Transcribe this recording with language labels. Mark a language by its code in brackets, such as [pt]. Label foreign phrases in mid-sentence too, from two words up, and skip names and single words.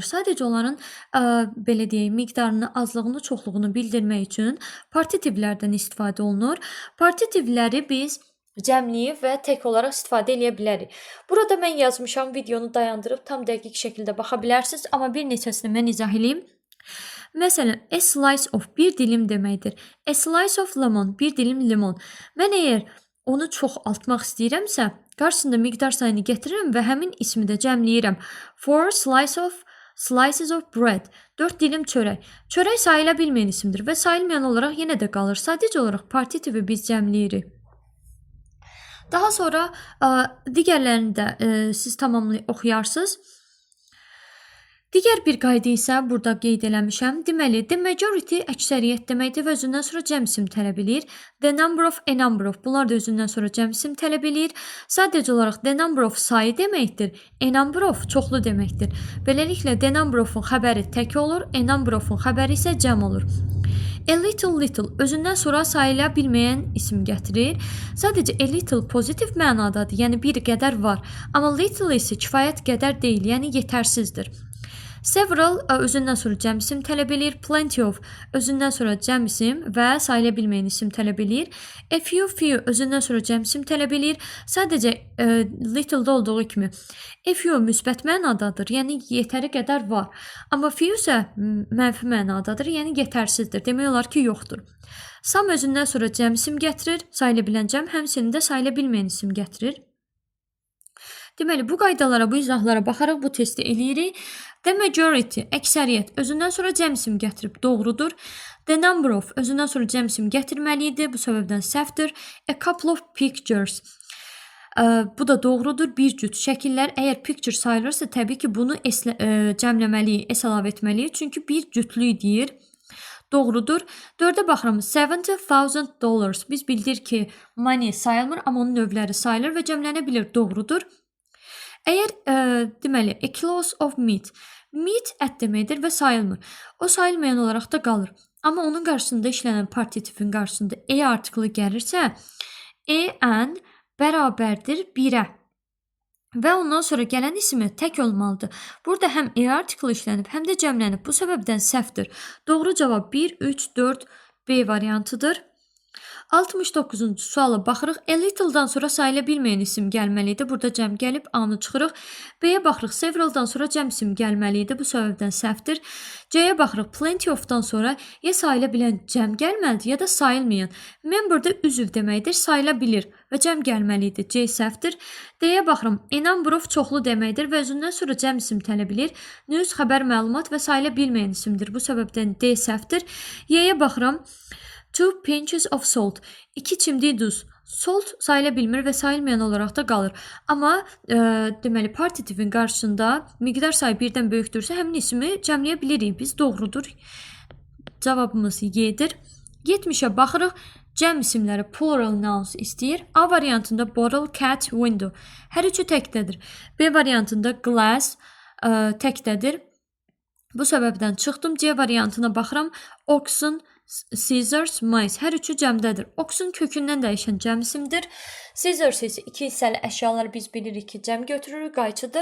[az] Sadəcə onların belə deyək, miqdarını, azlığını, çoxluğunu bildirmək üçün partitivlərdən istifadə olunur. Partitivləri biz cəmləyib və tək olaraq istifadə edə bilərik. Burada mən yazmışam, videonu dayandırıb tam dəqiq şəkildə baxa bilərsiniz, amma bir neçəsini mən izah edeyim. Məsələn, [en] a slice of [az] bir dilim deməkdir. [en] A slice of lemon, [az] bir dilim limon. Mən əgər onu çoxaltmaq istəyirəmsə, qarşısında miqdar sayını gətirirəm və həmin ismi də cəmləyirəm. [en] 4 slices of bread. [az] 4 dilim çörək. Çörək sayıla bilməyən isimdir və sayılmayan olaraq yenə də qalır. Sadəcə olaraq partitivi biz cəmləyirik. Daha sonra digərlərini də siz tamamlı oxuyarsınız. Digər bir qayda isə burada qeyd eləmişəm. Deməli, [en] the majority [az] əksəriyyət deməkdir və özündən sonra cəm isim tələb edir. [en] The number of, a number of. [az] Bunlar da özündən sonra cəm isim tələb edir. Sadəcə olaraq [en] the number of [az] sayı deməkdir. [en] A number of [az] çoxlu deməkdir. Beləliklə, [en] the number of- [az] un xəbəri tək olur. [en] A number of- [az] un xəbəri isə cəm olur. [en] A little [az] özündən sonra sayıla bilməyən isim gətirir. Sadəcə [en] a little [az] pozitiv mənadadır, yəni bir qədər var. Amma little isə kifayət qədər deyil, yəni yetərsizdir. Several özündən sonra cəm isim tələb edir. [en] Plenty of [az] özündən sonra cəm isim və sayıla bilməyən isim tələb edir. [en] A few [az] özündən sonra cəm isim tələb edir. Sadəcə little-da olduğu kimi. [en] A few [az] müsbət mənadadır, yəni yetəri qədər var. Amma few isə mənfi mənadadır, yəni yetərsizdir. Demək olar ki, yoxdur. Some özündən sonra cəm isim gətirir. Sayıla bilən cəm, həmçinin də sayıla bilməyən isim gətirir. Deməli, bu qaydalara, bu izahlara baxaraq bu testi eləyirik. [en] The majority, [az] əksəriyyət, özündən sonra cəm isim gətirib doğrudur. [en] The number of, [az] özündən sonra cəm isim gətirməli idi. Bu səbəbdən səhvdir. [en] A couple of pictures. [az] Bu da doğrudur. Bir cüt şəkillər. Əgər picture sayılırsa, təbii ki, bunu cəmləməliyik, əlavə etməliyik. Çünki bir cütlük deyir. Doğrudur. 4-ə baxıram. $70,000. Biz bildik ki, money sayılmır, amma onun növləri sayılır və cəmlənə bilir. Doğrudur. Əgər, deməli, [en] a kilos of meat. [az] Meat ət deməkdir və sayılmır. O sayılmayan olaraq da qalır. Amma onun qarşısında işlənən partitivin qarşısında e artiklı gəlirsə, en bərabərdir 1-ə. Və ondan sonra gələn ismi tək olmalıdır. Burada həm e artiklı işlənib, həm də cəmlənib. Bu səbəbdən səhvdir. Doğru cavab 1, 3, 4, B variantıdır. 69-cu suala baxırıq. [en] A little- [az] dan sonra sayıla bilməyən isim gəlməli idi. Burada cəm gəlib A-nı çıxırıq. B-yə baxırıq. Several-dan sonra cəm isim gəlməli idi. Bu səbəbdən səhvdir. C-yə baxırıq. [en] Plenty of- [az] dan sonra ya sayıla bilən cəm gəlməlidir, ya da sayılmayan. Member-da üzv deməkdir. Sayıla bilir və cəm gəlməli idi. C səhvdir. D-yə baxıram. [en] A number of [az] çoxlu deməkdir və özündən sonra cəm isim tələb edir. News xəbər, məlumat və sayıla bilməyən isimdir. Bu səbəbdən D səhvdir. Y-yə baxıram. [en] 2 pinches of salt. [az] 2 çimdik duz. Salt sayıla bilmir və sayılmayan olaraq da qalır. Amma deməli partitivin qarşısında miqdar sayı birdən böyükdürsə həmin ismi cəmləyə bilirik biz. Doğrudur. Cavabımız Y-dir. 70-ə baxırıq. Cəm isimləri [en] plural nouns [az] istəyir. A variantında [en] bottle, cat, window. [az] Hər üçü təkdədir. B variantında glass təkdədir. Bu səbəbdən çıxdım. C variantına baxıram. [en] Oxen, scissors, mice. [az] Hər üçü cəmdədir. Oxen kökündən dəyişən cəm isimdir. Scissors isə iki hissəli əşyalar biz bilirik ki, cəm götürürük, qayçıdır.